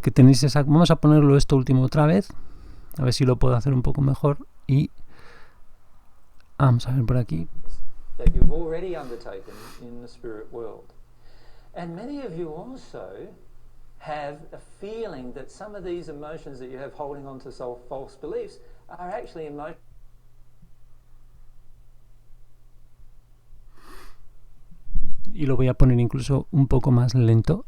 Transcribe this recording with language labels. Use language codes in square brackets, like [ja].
[es] que tenéis esa, vamos a ponerlo esto último otra vez, a ver si lo puedo hacer un poco mejor y vamos a ver por aquí. [en] that you've already undertaken in the spirit world. And many of you also have a feeling that some of these emotions that you have holding on to false beliefs are actually emotions [es] Y lo voy a poner incluso un poco más lento.